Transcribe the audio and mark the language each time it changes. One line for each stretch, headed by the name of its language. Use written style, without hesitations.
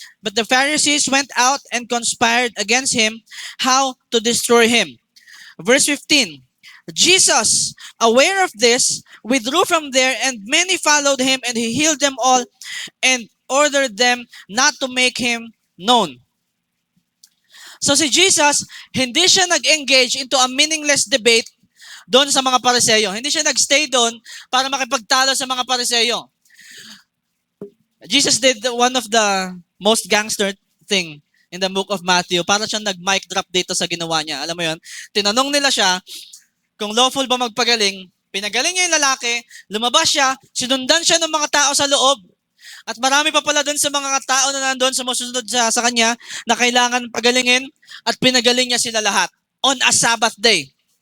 English: But the Pharisees went out and conspired against Him how to destroy Him. Verse 15. Jesus, aware of this, withdrew from there, and many followed Him, and He healed them all and ordered them not to make Him known.
Filipino: So si Jesus, hindi siya nag-engage
English: into a meaningless debate
Filipino: doon sa mga Pariseo. Hindi siya nag-stay doon para makipagtalo sa mga Pariseo.
English: Jesus did one of the most gangster thing in the book of Matthew.
Filipino: Para siyang nag-mic drop dito sa ginawa niya. Alam mo yon? Tinanong nila siya kung lawful ba magpagaling. Pinagaling niya yung lalaki, lumabas siya, sinundan siya ng mga tao sa loob. At marami pa pala doon sa mga tao na nandoon sumusunod sa kanya na kailangan pagalingin at pinagaling niya sila lahat on a Sabbath day.